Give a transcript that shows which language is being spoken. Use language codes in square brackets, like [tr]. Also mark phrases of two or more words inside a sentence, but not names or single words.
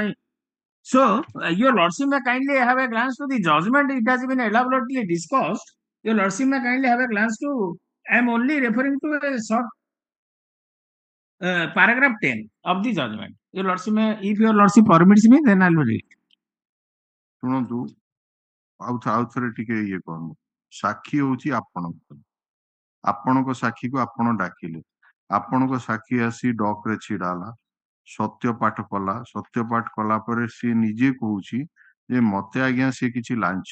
[en] So your lordship may kindly have a glance to the judgment. It has been elaborately discussed. Your lordship may kindly have a glance to. I am only referring to a short paragraph 10 of the judgment. Your lordship may, if your lordship permits me, then I will read. [or] ଶୁଣନ୍ତୁ ଆଉ ଥରେ ଟିକେ ଇଏ କରନ୍ତୁ ସାକ୍ଷୀ ହଉଛି ଆପଣଙ୍କ ସାକ୍ଷୀକୁ ଆପଣ ଡାକିଲେ ଆପଣଙ୍କ ସାକ୍ଷୀ ଆସି ଡକରେ ଛିଡା ହେଲା ସତ୍ୟପାଠ କଲା ପରେ ସିଏ ନିଜେ କହୁଛି ଯେ ମତେ ଆଜ୍ଞା ସେ କିଛି ଲାଞ୍ଚ